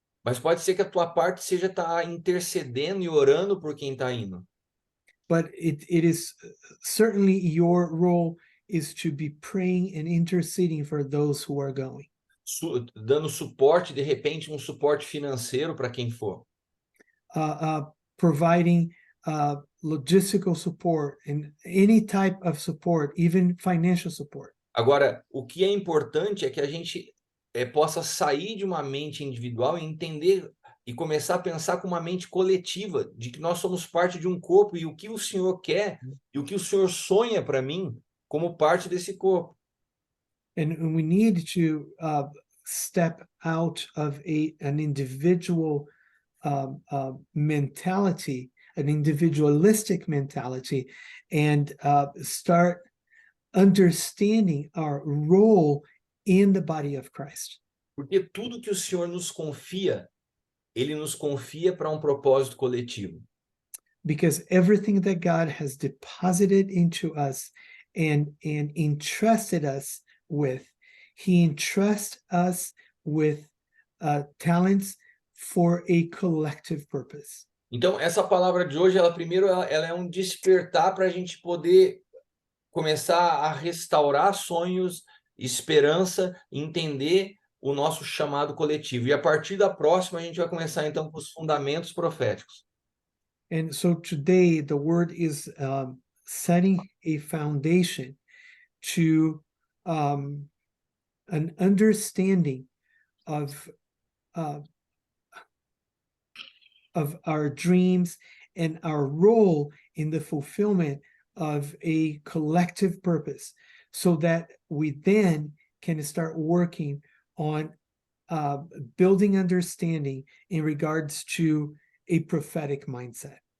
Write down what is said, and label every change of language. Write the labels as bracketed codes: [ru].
[pt] Mas pode ser que a tua parte seja estar intercedendo e orando por quem está indo. [en] But it is certainly your role is to be praying and interceding for those who are going. [pt] Dando suporte, de repente, um suporte financeiro para quem for. [en] Providing logistical support and any type of support, even financial support. [pt] Agora, o que é importante é que a gente possa sair de uma mente individual e entender e começar a pensar com uma mente coletiva, de que nós somos parte de um corpo e o que o Senhor quer e o que o Senhor sonha para mim como parte desse corpo. [en] And we need to step out of an individual mentality, an individualistic mentality, and start understanding our role in the body of Christ. [pt] Porque tudo que o Senhor nos confia, Ele nos confia para um propósito coletivo. [en] Because everything that God has deposited into us and entrusted us with, He entrusts us with talents for a collective purpose. [pt] Então, essa palavra de hoje, ela é um despertar para a gente poder começar a restaurar sonhos, esperança, entender o nosso chamado coletivo. E a partir da próxima, a gente vai começar então com os fundamentos proféticos. [en] And so today, the word is setting a foundation to an understanding of our dreams and our role in the fulfillment of a collective purpose, so that we then can start working on building understanding in regards to a prophetic mindset.